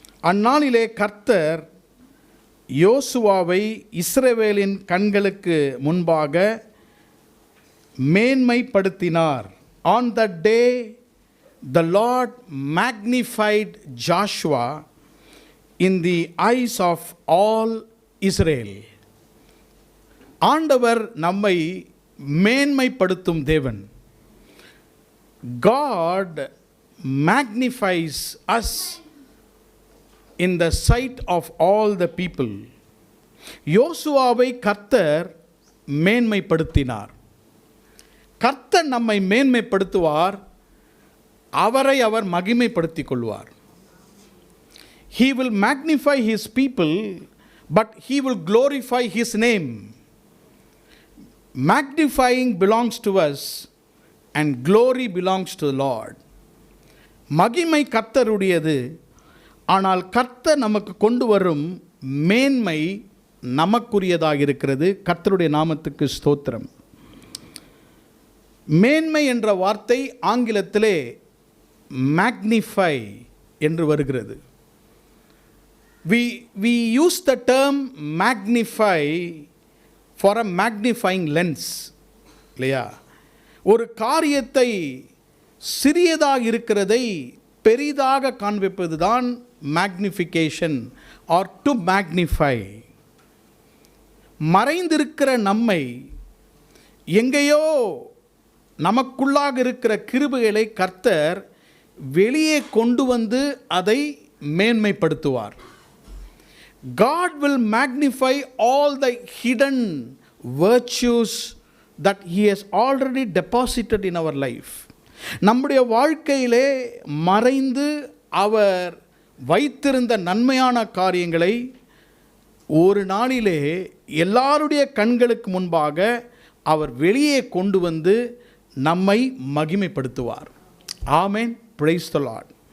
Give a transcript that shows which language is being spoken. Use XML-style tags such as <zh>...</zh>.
<ta>அந்நாளிலே கர்த்தர் யோசுவாவை இஸ்ரவேலின் கண்களுக்கு முன்பாக மேன்மைப்படுத்தினார்.</ta> <en>On that day the Lord magnified Joshua in the eyes of all Israel.</en> <ta>ஆண்டவர் நம்மை மேன்மைப்படுத்தும் தேவன்.</ta> <en>God magnifies us in the sight of all the people.</en> <ta>யோசுவாவை கர்த்தர் மேன்மைப்படுத்தினார். கர்த்தர் நம்மை மேன்மைப்படுத்துவார், அவரை அவர் மகிமைப்படுத்திக் கொள்வார்.</ta> <en>He will magnify his people, but he will glorify his name. Magnifying belongs to us and glory belongs to the Lord.</en> <ta>மகிமை கர்த்தருடையது, ஆனால் கர்த்தர் நமக்கு கொண்டு வரும் மேன்மை நமக்குரியதாக இருக்கிறது. கர்த்தருடைய நாமத்துக்கு ஸ்தோத்திரம். மேன்மை என்ற வார்த்தை ஆங்கிலத்திலே மேக்னிஃபை என்று வருகிறது.</ta> <en>We use the term magnify for a magnifying lens.</en> <ta>இல்லையா? ஒரு காரியத்தை சிறியதாக இருக்கிறதை பெரிதாக காண்பிப்பது தான்</ta> <en>Magnification or to magnify.</en> <ta>மறைந்திருக்கிற நம்மை எங்கேயோ நமக்குள்ளாக இருக்கிற கிருபைகளை கர்த்தர் வெளியே கொண்டு வந்து அதை மேன்மைப்படுத்துவார்.</ta> <en>God will magnify all the hidden virtues that He has already deposited in our life.</en> <ta>நம்முடைய வாழ்க்கையிலே மறைந்து அவர் வைத்திருந்த நன்மையான காரியங்களை ஒரு நாளிலே எல்லாருடைய கண்களுக்கு முன்பாக அவர் வெளியே கொண்டு வந்து நம்மை மகிமைப்படுத்துவார். ஆமென்.</ta> <en>Praise the lord.</en>